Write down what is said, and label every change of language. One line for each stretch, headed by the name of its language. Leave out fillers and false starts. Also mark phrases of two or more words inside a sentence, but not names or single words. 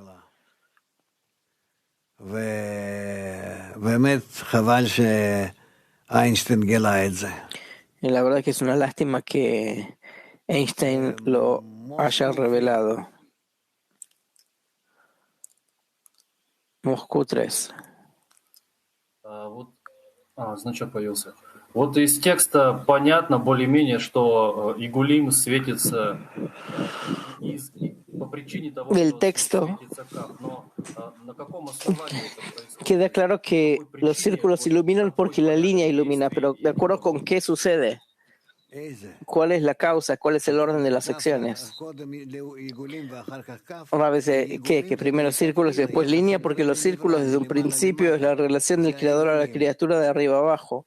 Spanish: Y la verdad que es una lástima que Einstein lo haya revelado. Moscú 3.
Russian: Значок появился. Вот из текста понятно более-менее, что Игулим светится по причине того,
Spanish: Del
Russian: что
Spanish: texto
Russian: светится Кав. Но на каком основании это происходит?
Spanish: queda claro que los círculos iluminan porque la línea ilumina, pero ¿de acuerdo con qué sucede? ¿Cuál es la causa? ¿Cuál es el orden de las secciones? Una vez que primero círculos y después línea, porque los círculos desde un principio es la relación del creador a la criatura de arriba abajo.